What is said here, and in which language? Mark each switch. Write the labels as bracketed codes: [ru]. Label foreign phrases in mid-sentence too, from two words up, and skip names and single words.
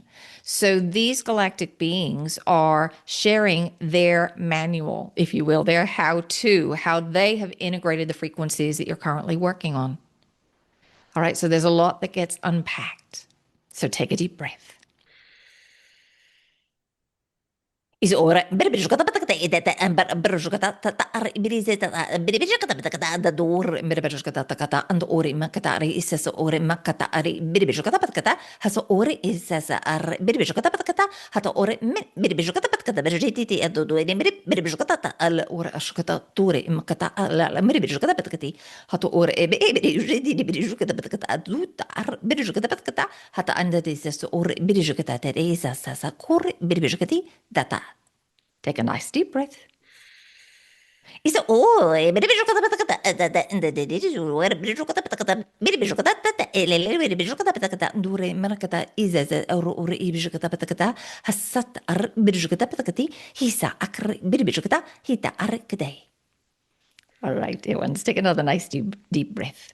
[en] So these galactic beings are sharing their manual, if you will, their how-to, how they have integrated the frequencies that you're currently working on. All right. So there's a lot that gets unpacked. So take a deep breath. Is ora berbijuka patakata edata ambar berjuka tatar birizeta berbijuka patakata da dor berbijuka takata and ori makatari isas ori makatari berbijuka patakata has ori isas ar berbijuka patakata hata ori berbijuka patakata berjiti ado do berbijuka tata al ora ashkata tore makata la berbijuka patakati hata ori berjiti berbijuka patakata adu tar berbijuka patakata hata anda isas ori berbijuka tata isas sa kor berbijuka data. Take a nice deep breath. Is it oh, all right, dear ones, take another nice deep breath.